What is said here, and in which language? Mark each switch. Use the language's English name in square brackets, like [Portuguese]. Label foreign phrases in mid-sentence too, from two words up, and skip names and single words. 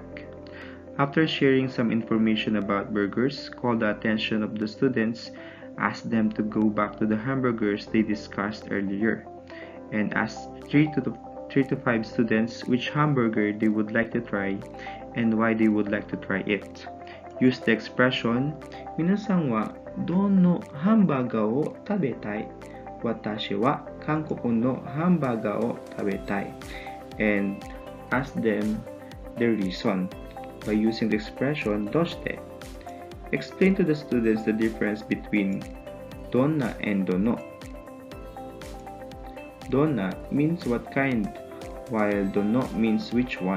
[English] After sharing some information about burgers, call the attention of the students, ask them to go back to the hamburgers they discussed earlier, and ask 3 to 5 students which hamburger they would like to try and why they would like to try it. Use the expression, [Japanese] "みなさんは どの ハンバーガーを 食べたい? 私は 韓国の ハンバーガーを 食べたい," [English] and ask them their reason by using the expression "doshite." Explain to the students the difference between donna and dono. Donna means what kind, while dono means which one.